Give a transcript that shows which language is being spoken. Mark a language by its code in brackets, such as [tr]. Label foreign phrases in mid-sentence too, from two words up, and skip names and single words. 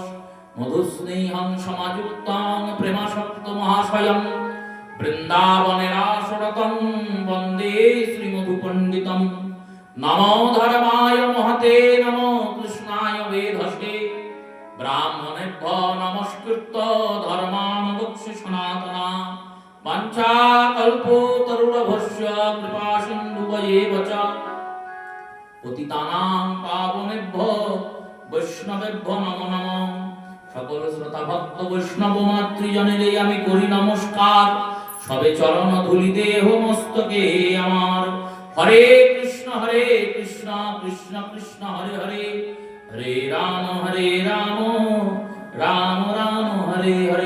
[sa] মধুস্নেহং সমাযুক্তং প্রেমাসক্ত মহাশয়ং বৃন্দাবনের আসরতং বন্দে শ্রীমধুপণ্ডিতং। নমো ধর্মায় মহতে নমো কৃষ্ণায় বেধসে ব্রাহ্মণেভ্যো নমস্কৃত্য ধর্মানুবক্ষ্যে সনাতনা। বাঞ্ছাকল্পতরুলভস্য কৃপাসিন্ধুভ্যেব চ পতিতানাং পাবনেভ্যো বৈষ্ণবেভ্যো নমো নমঃ। [bn] সকল শ্রোতা ভক্ত বৈষ্ণব মাতৃজনেরে আমি করি নমস্কার। সবে চরণ ধুলি দেহ মস্তকে আমার। [sa] হরে কৃষ্ণ কৃষ্ণ কৃষ্ণ হরে হরে হরে রাম রাম রাম হরে হরে।